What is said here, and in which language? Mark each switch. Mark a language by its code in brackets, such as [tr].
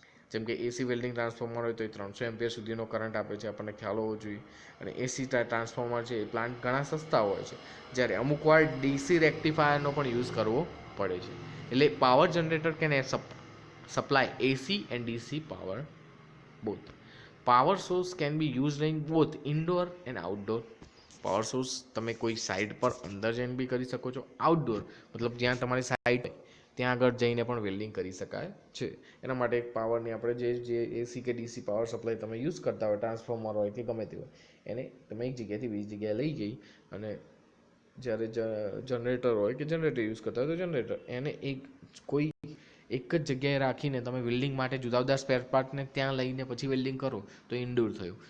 [gu] જેમ કે એસી welding transformer હોય તો એ 300 એમ્પિયર સુધીનો કરંટ આપે છે, આપણને ખ્યાલ હોવો જોઈએ. અને એસી ટ્રાન્સફોર્મર છે એ પ્લાન્ટ ઘણા સસ્તા હોય છે, જ્યારે અમુક વાર ડીસી રેક્ટિફાયરનો પણ યુઝ કરવો પડે છે. એટલે [en] Power generator can supply AC and DC power both. Power source can be used in both indoor and outdoor. [gu] Power source તમે કોઈ સાઇટ પર અંદર જઈને બી કરી શકો છો, આઉટડોર મતલબ જ્યાં તમારી સાઇટ ત્યાં આગળ જઈને પણ વેલ્ડિંગ કરી શકાય છે. એના માટે એક પાવરની આપણે જે એસી કે ડીસી પાવર સપ્લાય તમે યુઝ કરતા હોય, ટ્રાન્સફોર્મર હોય કે ગમે તે હોય, એને તમે એક જગ્યાએથી બીજી જગ્યાએ લઈ જઈ અને જ્યારે જનરેટર હોય કે જનરેટર યુઝ કરતા હોય તો જનરેટર એને કોઈ એક જ જગ્યાએ રાખીને તમે વેલ્ડિંગ માટે જુદા જુદા સ્પેર પાર્ટને ત્યાં લઈને પછી વેલ્ડિંગ કરો તો ઇન્ડોર થયું.